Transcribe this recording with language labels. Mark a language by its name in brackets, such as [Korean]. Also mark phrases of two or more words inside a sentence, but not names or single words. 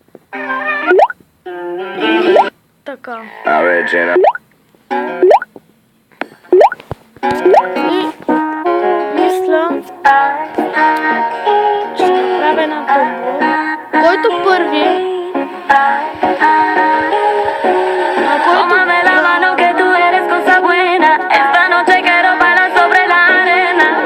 [Bulgarian] И така. И мисля, че ще направя на топо, който първи, [Spanish] Tómame la mano que tú eres cosa buena. Esta noche quiero bailar sobre la arena.